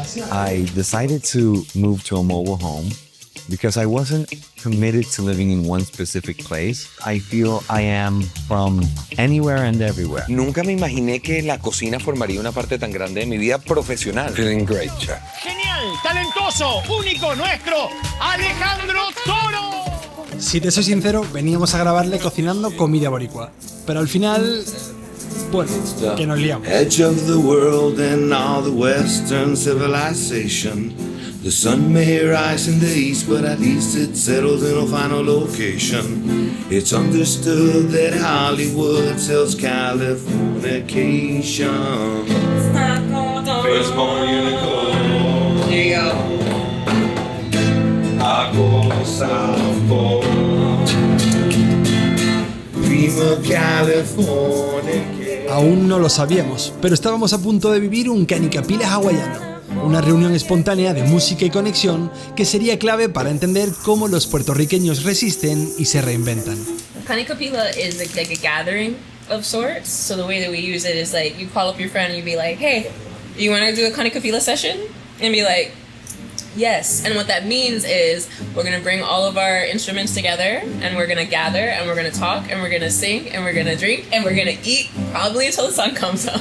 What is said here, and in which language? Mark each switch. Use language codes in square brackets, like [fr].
[en] I decided to move to a mobile home because I wasn't committed to living in one specific place. I feel I am from anywhere and everywhere. [es] Nunca me imaginé que la cocina formaría una parte tan grande de mi vida profesional. [en] Feeling great, chef. [es] Genial, talentoso, único, nuestro, Alejandro Toro. Si te soy sincero, veníamos a grabarle cocinando comida boricua. Pero al final, bueno, que nos liamos. [en] Edge of the world and all the Western civilization. The sun may rise in the east, but at least it settles in a final location. It's understood that Hollywood sells Californication. Firstborn unicorn. There you go. I go south pole. Dream of California. [es] Aún no lo sabíamos, pero estábamos a punto de vivir un canicapila hawaiano. Una reunión espontánea de música y conexión que sería clave para entender cómo los puertorriqueños resisten y se reinventan. [en] Kanikapila is like a gathering of sorts. So the way that we use it is like you call up your friend and you be like, hey, you want to do a Kanikapila session? And be like, yes. And what that means is we're going to bring all of our instruments together and we're going to gather and we're going to talk and we're going to sing and we're going to drink and we're going to eat probably until the sun comes up.